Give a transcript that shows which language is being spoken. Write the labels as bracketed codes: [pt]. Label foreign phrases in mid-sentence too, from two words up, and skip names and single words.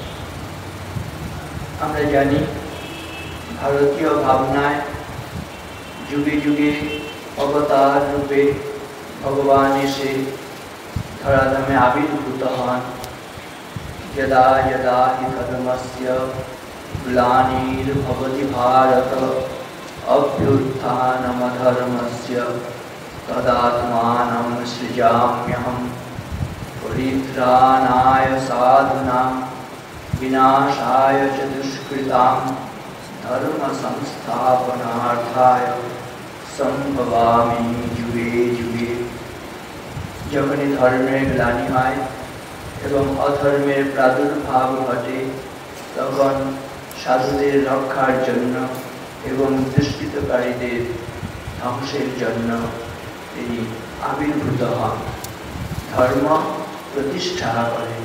[bn] আমরা জানি ভারতীয় ভাবনায় যুগে যুগে অবতার রূপে ভগবান এসে ধরাধামে আবির্ভূত হন। [sa] যদা যদা হি ধর্মস্য গ্লানির্ভবতি ভারত, অভ্যুত্থানমধর্মস্য তদাত্মাनं সৃজাম্যহম। পরিত্রাণায় সাধুনাং বিনাশায় চ দুষ্কৃতাং, ধর্ম সংস্থাপনার্থায় সম্ভবামি যুগে যুগে। [bn] যখনই ধর্মের গ্লানি হয় এবং অধর্মের প্রাদুর্ভাব ঘটে, তখন সাধুদের রক্ষার জন্য এবং দুষ্কৃতকারীদের ধ্বংসের জন্য তিনি আবির্ভূত হন, ধর্ম প্রতিষ্ঠা করেন।